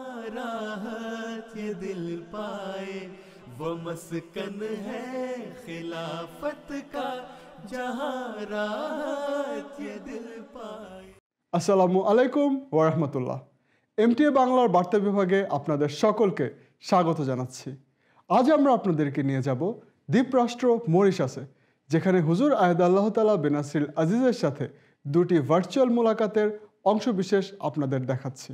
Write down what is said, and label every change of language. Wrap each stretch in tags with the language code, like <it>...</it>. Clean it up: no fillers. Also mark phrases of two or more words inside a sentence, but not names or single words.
<ur>راحت یہ دل پائے وہ مسکن ہے خلافت کا جہاں راحت یہ دل পায়।</ur> <ar>السلام عليكم ورحمة الله.</ar> <bn>এমটিএ বাংলার বার্তা বিভাগে আপনাদের সকলকে স্বাগত জানাচ্ছি। আজ আমরা আপনাদেরকে নিয়ে যাব দ্বীপরাষ্ট্র মরিশাসে, যেখানে হুজুর</bn> <ar>أيده الله تعالى بنصره العزيز</ar> <bn>সাথে দুটি ভার্চুয়াল মোলাকাতের অংশবিশেষ আপনাদের দেখাচ্ছি।</bn>